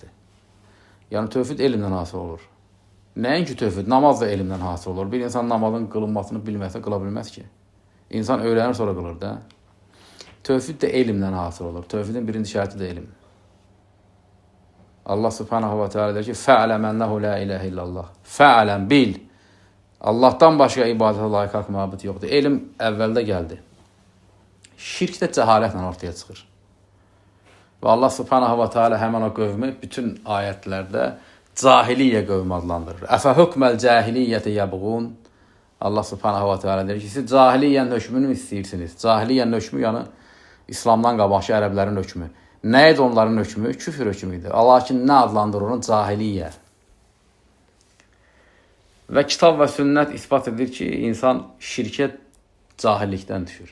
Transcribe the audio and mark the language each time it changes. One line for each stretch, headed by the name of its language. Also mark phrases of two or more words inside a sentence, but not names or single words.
Azerbaijani: Yəni tövhid elmlə hasil olur. Nəinki tövhid, namaz da elmlə hasil olur. Bir insan namazın qılınmasını bilməsə qıla bilməz ki. İnsan öyrənir sonra qılır da. Tövhid də elmlə hasil olur. Tövhidin birinci şərti də elm.
Arabic: الله سبحانه وتعالى
Azerbaijani: deyir ki,
Arabic: فاعلم أنه لا إله إلا الله.
Azerbaijani: Fə'ələm, bil. Allahdan başqa ibadətə layiq haqq məbud yoxdur. Elm əvvəldə gəldi. Şirk də cəhalətlə ortaya çıxır. Və
Arabic: الله سبحانه وتعالى
Azerbaijani: həmən o qövmü bütün ayətlərdə cahiliyyə qövmü adlandırır.
Arabic: أفحكم الجاهلية يبغون. الله سبحانه وتعالى
Azerbaijani: deyir ki, siz cahiliyyənin hökmünü istəyirsiniz. Cahiliyyənin hökmü yəni İslamdan qabaqki ərəblərin hökmü. Nə idi onların hökmü? Küfür hökmü idi. Lakin nə adlandırır onu? Cahiliyyə. Və kitab və sünnət ispat edir ki, insan şirkə cahillikdən düşür.